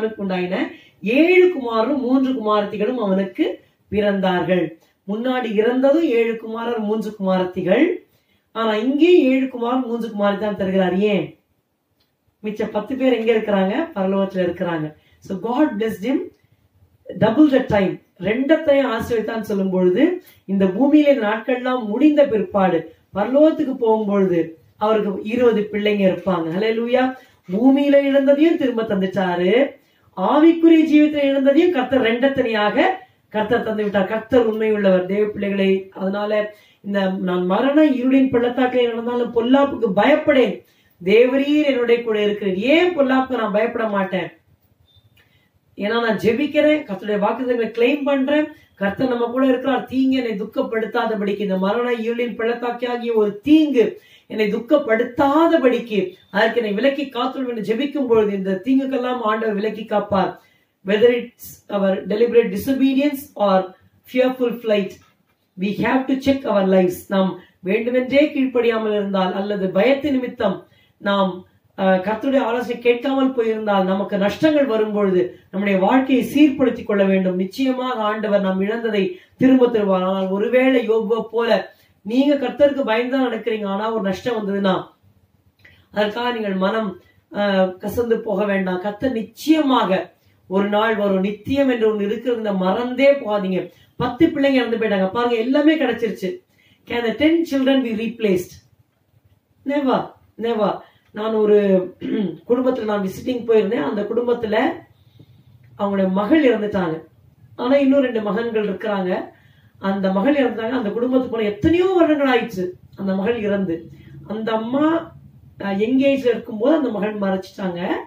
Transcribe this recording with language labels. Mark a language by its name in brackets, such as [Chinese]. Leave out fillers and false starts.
[Tamil] அவனுக்கு உண்டாயின 7 குமாரரும் 3 குமாரத்திகளும் அவனுக்கு பிறந்தார்கள். முன்னாடி இறந்ததும் 7 குமாரர் 3 குமாரத்திகள். ஆனா இங்கே 7 குமாரர் 3 குமாரத்தி தான் தருகிறார். ஏன்? மிச்ச 10 பேர் எங்க இருக்கிறாங்க? பரலோகத்துல இருக்கிறாங்க. [English] So God blessed him double the time. [Tamil] 2 ஆசீர்வதித்தான் சொல்லும் பொழுது, இந்த பூமியில நாட்கள்லாம் முடிந்த பிற்பாடு பரலோகத்துக்கு போகும்பொழுது அவருக்கு 20 பிள்ளைங்க இருப்பாங்க. ஹல்லேலூயா. பூமியில இழந்ததையும் திரும்ப தந்துட்டாரு, ஆவிக்குரிய ஜீவிதத்தை இழந்ததையும் கர்த்தர் 2 கர்த்தர் தந்து விட்டார். கர்த்தர் உண்மை உள்ளவர் தேவ பிள்ளைகளை. அதனால இந்த நான் மரண இருளின் பள்ளத்தாக்கிலே நடந்தாலும் பொல்லாப்புக்கு பயப்படேன், தேவரீர் என்னுடைய கூட இருக்கிறேன். ஏன் பொல்லாப்புக்கு நான் பயப்பட மாட்டேன்? ஏன்னா நான் ஜெபிக்கிறேன், கர்த்தருடைய வாக்குத்தத்தங்களை கிளைம் பண்றேன், கர்த்தர் நம்ம கூட இருக்கிறார். தீங்கு என்னை துக்கப்படுத்தாதபடிக்கு, இந்த மரண இருளின் பள்ளத்தாக்கியாகிய ஒரு தீங்கு என்னை துக்கப்படுத்தாதபடிக்கு அதற்கு என்னை விலக்கி காத்துள்ளும் என்று ஜெபிக்கும் பொழுது இந்த தீங்குக்கெல்லாம் ஆண்டவர் விலக்கி காப்பார். [English] Whether it's our deliberate disobedience or fearful flight, we have to check our lives. [Tamil] நாம் வேண்டுமென்றே கீழ்ப்படியாமல் இருந்தால் அல்லது பயத்து நிமித்தம் நாம் கர்த்தருடைய ஆலோசனை கேட்காமல் போயிருந்தால் நமக்கு நஷ்டங்கள் வரும்பொழுது நம்முடைய வாழ்க்கையை சீர்படுத்திக் கொள்ள வேண்டும். நிச்சயமாக ஆண்டவர் நாம் இழந்ததை திரும்ப தருவார். ஆனால் ஒருவேளை யோபுவை போல நீங்க கர்த்தருக்கு பயந்துதான் நடக்கிறீங்க, ஆனா ஒரு நஷ்டம் வந்ததுன்னா அதற்காக நீங்கள் மனம் கசந்து போக வேண்டாம். கர்த்தர் நிச்சயமாக ஒரு நாள் வரும், நித்தியம் என்று ஒன்று இருக்கிறது, மறந்தே போகாதீங்க. 10 பிள்ளைங்க இறந்து போயிட்டாங்க பாருங்க, எல்லாமே கிடைச்சிருச்சு. [English] Can the 10 children be replaced? Never, never. [Tamil] நான் ஒரு குடும்பத்துல நான் விசிட்டிங் போயிருந்தேன். அந்த குடும்பத்துல அவங்களுடைய மகள் இறந்துட்டாங்க, ஆனா இன்னும் 2 மகன்கள் இருக்கிறாங்க. அந்த மகள் இறந்தாங்க. அந்த குடும்பத்துக்கு போன எத்தனையோ வருடங்கள் ஆயிடுச்சு அந்த மகள் இறந்து. அந்த அம்மா எங்கேஜ்ல இருக்கும்போது அந்த மகள் மறைச்சிட்டாங்க.